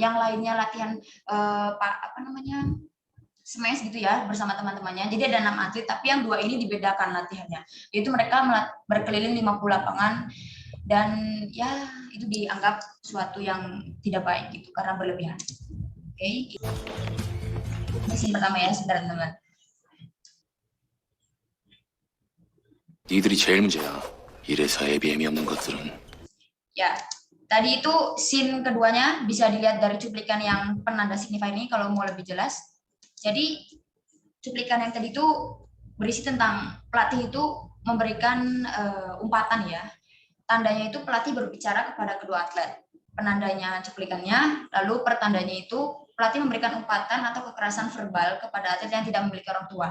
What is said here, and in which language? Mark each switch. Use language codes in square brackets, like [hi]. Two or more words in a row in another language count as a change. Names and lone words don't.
[id] Yang lainnya latihan smash gitu ya bersama teman-temannya. Jadi ada 6 atlet, tapi yang 2 ini dibedakan latihannya. Yaitu mereka berkeliling 50 lapangan dan ya itu dianggap suatu yang tidak baik gitu karena berlebihan. Oke. Ini scene pertama ya, sebentar teman-teman. [ko] 니들이 제일 문제야. 이래서 애비애미 없는 것들은. [id] Ya, tadi itu scene keduanya bisa dilihat dari cuplikan yang penanda signifier ini kalau mau lebih jelas. Jadi cuplikan yang tadi itu berisi tentang pelatih itu memberikan umpatan ya. Tandanya itu pelatih berbicara kepada kedua atlet. Penandanya cuplikannya, lalu pertandanya itu pelatih memberikan umpatan atau kekerasan verbal kepada atlet yang tidak memiliki orang tua.